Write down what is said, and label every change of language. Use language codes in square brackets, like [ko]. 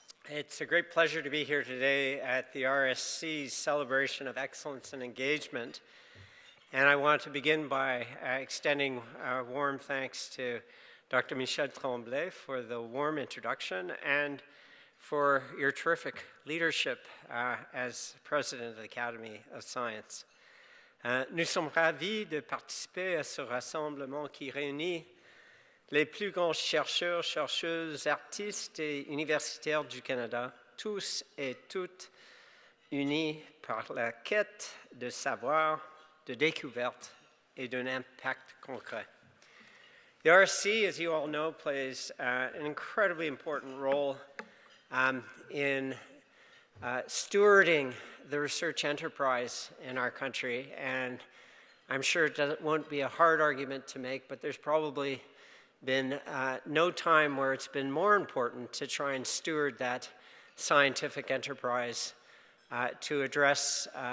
[en] It's a great pleasure to be here today at the RSC's celebration of excellence and engagement. And I want to begin by extending warm thanks to Dr. Michel Tremblay for the warm introduction and for your terrific leadership as president of the Academy of Science. [fr] Nous sommes ravis de participer à ce rassemblement qui réunit les plus grands chercheurs, chercheuses, artistes et universitaires du Canada, tous et toutes unis par la quête de savoir, de découverte et d'un impact concret. [en] The RSC, as you all know, plays an incredibly important role in stewarding the research enterprise in our country, and I'm sure it won't be a hard argument to make, but there's probably been no time where it's been more important to try and steward that scientific enterprise to address